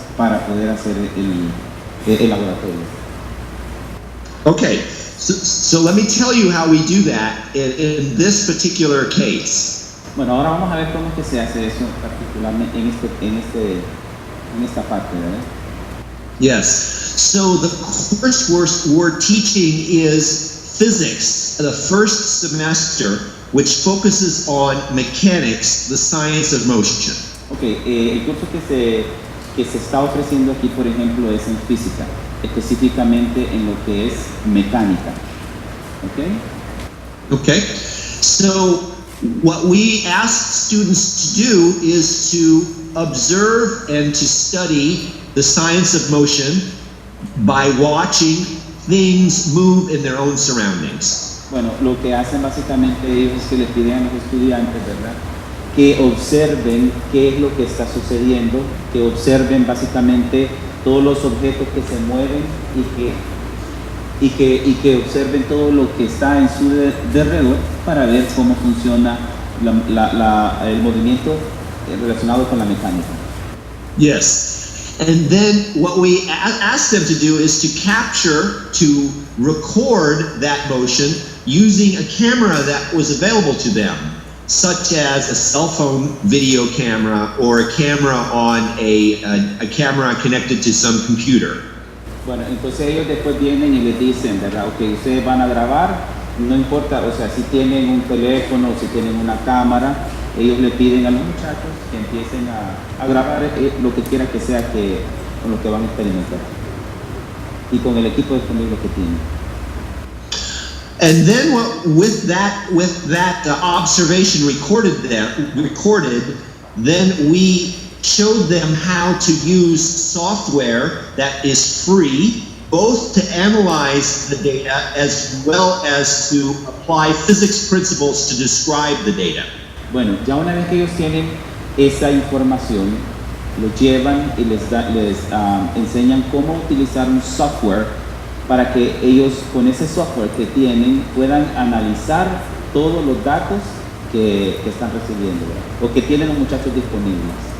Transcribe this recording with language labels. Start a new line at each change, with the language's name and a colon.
Spanish: para poder hacer el laboratorio.
English: Okay, so let me tell you how we do that in this particular case.
Spanish: Bueno, ahora vamos a ver cómo es que se hace eso particularmente en esta parte, ¿verdad?
English: Yes, so the course we're teaching is physics, the first semester, which focuses on mechanics, the science of motion.
Spanish: Okay, el curso que se está ofreciendo aquí, por ejemplo, es en física, específicamente en lo que es mecánica.
English: Okay, so what we ask students to do is to observe and to study the science of motion by watching things move in their own surroundings.
Spanish: Bueno, lo que hacen básicamente ellos es que les piden a los estudiantes, ¿verdad?, que observen qué es lo que está sucediendo, que observen básicamente todos los objetos que se mueven y que observen todo lo que está en su derredor para ver cómo funciona el movimiento relacionado con la mecánica.
English: Yes, and then what we ask them to do is to capture, to record that motion using a camera that was available to them, such as a cell phone video camera or a camera on a camera connected to some computer.
Spanish: Bueno, entonces ellos después vienen y les dicen, ¿verdad? Ok, ustedes van a grabar, no importa, o sea, si tienen un teléfono o si tienen una cámara, ellos le piden a los muchachos que empiecen a grabar lo que quiera que sea con lo que van a experimentar y con el equipo disponible que tienen.
English: And then with that observation recorded, then we showed them how to use software that is free, both to analyze the data as well as to apply physics principles to describe the data.
Spanish: Bueno, ya una vez que ellos tienen esa información, lo llevan y les enseñan cómo utilizar un software para que ellos con ese software que tienen puedan analizar todos los datos que están recibiendo, ¿verdad?, o que tienen los muchachos disponibles.